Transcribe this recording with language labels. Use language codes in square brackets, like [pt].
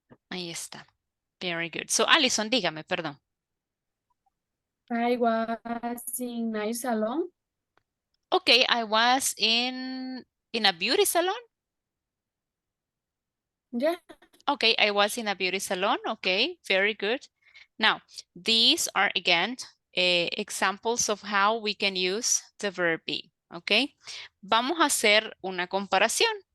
[es] Ahí está. [en] Very good. [es] So, Alison, dígame, perdón. [en] I was in a salon. Okay, I was in a beauty salon. Yeah. Okay, I was in a beauty salon. Okay, very good. Now, these are again examples of how we can use the verb be. [es] Okay, vamos a hacer una comparación.